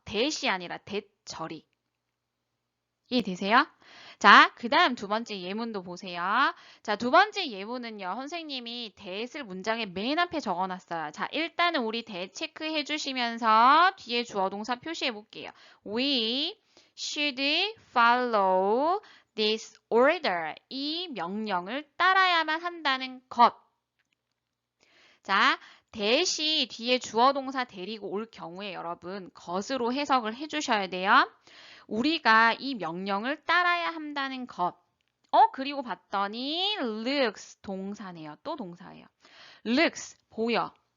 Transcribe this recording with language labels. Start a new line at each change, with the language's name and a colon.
Korean: that이 아니라 that절이. 이해되세요? 자, 그 다음 두 번째 예문도 보세요. 자, 두 번째 예문은요. 선생님이 that을 문장의 맨 앞에 적어놨어요. 자, 일단은 우리 that 체크해 주시면서 뒤에 주어 동사 표시해 볼게요.
English: We should follow this order.
Korean: 이 명령을 따라야만 한다는 것. 자, that이 뒤에 주어 동사 데리고 올 경우에 여러분 것으로 해석을 해주셔야 돼요. 우리가 이 명령을 따라야 한다는 것. 그리고 봤더니 looks 동사네요. 또 동사예요. looks 보여.